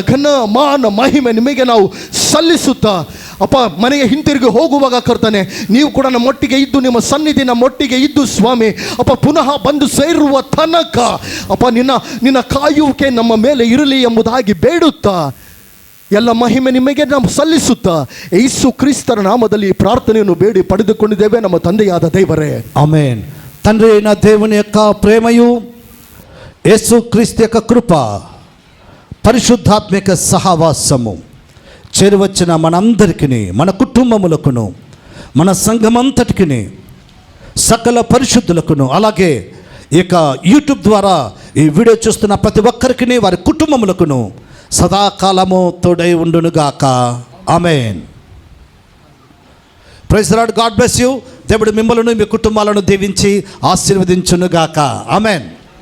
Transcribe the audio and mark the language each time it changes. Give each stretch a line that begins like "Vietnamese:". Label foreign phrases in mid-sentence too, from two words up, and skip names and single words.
Kannada: ಘನ ಮಾನ ಮಹಿಮೆ ನಿಮಗೆ ನಾವು ಸಲ್ಲಿಸುತ್ತಾ ಅಪ್ಪ, ಮನೆಗೆ ಹಿಂತಿರುಗಿ ಹೋಗುವಾಗ ಕರ್ತನೆ ನೀವು ಕೂಡ ನಮ್ಮೊಟ್ಟಿಗೆ ಇದ್ದು, ನಿಮ್ಮ ಸನ್ನಿಧಿ ನಮ್ಮೊಟ್ಟಿಗೆ ಇದ್ದು ಸ್ವಾಮಿ ಅಪ್ಪ, ಪುನಃ ಬಂದು ಸೇರುವ ತನಕ ಅಪ್ಪ ನಿನ್ನ ಕಾಯುವಿಕೆ ನಮ್ಮ ಮೇಲೆ ಇರಲಿ ಎಂಬುದಾಗಿ ಬೇಡುತ್ತಾ ಎಲ್ಲ ಮಹಿಮೆ ನಿಮಗೆ ನಾವು ಸಲ್ಲಿಸುತ್ತಾ ಯೇಸು ಕ್ರಿಸ್ತರ ನಾಮದಲ್ಲಿ ಪ್ರಾರ್ಥನೆಯನ್ನು ಬೇಡಿ ಪಡೆದುಕೊಂಡಿದ್ದೇವೆ ನಮ್ಮ ತಂದೆಯಾದ ದೇವರೇ, ಆಮೆನ್.
Telugu: తండ్రి అయిన దేవుని యొక్క ప్రేమయు, యేసు క్రీస్తు యొక్క కృప, పరిశుద్ధాత్మిక సహవాసము చేరువచ్చిన మనందరికీ, మన కుటుంబములకును, మన సంఘమంతటికి, సకల పరిశుద్ధులకును, అలాగే ఇక యూట్యూబ్ ద్వారా ఈ వీడియో చూస్తున్న ప్రతి ఒక్కరికి, వారి కుటుంబములకును సదాకాలము తోడై ఉండునుగాక. ఆమేన్.
English: Praise the Lord. God bless you.
Telugu: దేవుడు మిమ్మల్ని మీ కుటుంబాలను దీవించి ఆశీర్వదించునుగాక. ఆమేన్.